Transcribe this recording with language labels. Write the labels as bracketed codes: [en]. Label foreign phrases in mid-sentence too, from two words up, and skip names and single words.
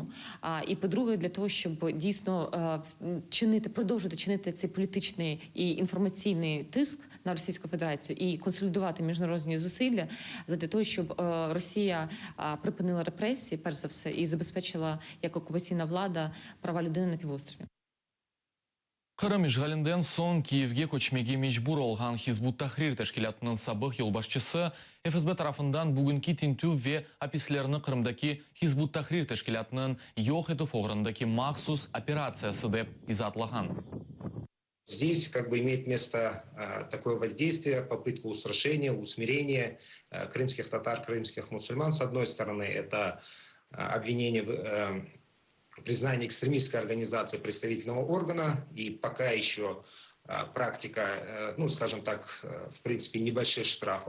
[uk] І, по-друге, для того, щоб дійсно продовжувати чинити цей політичний і інформаційний тиск на Російську Федерацію і консолідувати міжнародні зусилля для того, щоб Росія припинила репресії, перш за все, і забезпечила як окупаційна влада права людини на півострові. [crh] Кырым ишгалинден соң Киевге көчмеге мечбур олған Хизбут Тахрир тәшкилатының сабық юлбашчысы ФСБ тарафындан бүгінгі тинтүү ве опислеріні Кырымдаки Хизбут Тахрир тәшкилатының йоқ ету фоғрындаки махсус операциясы деп изатлаган. [ru] Здесь имеет место такое воздействие, попытка устрашения, усмирения крымских татар, крымских мусульман. С одной стороны, это обвинение в признании экстремистской организации представительного органа, и пока еще практика, скажем так, в принципе, небольших штрафов.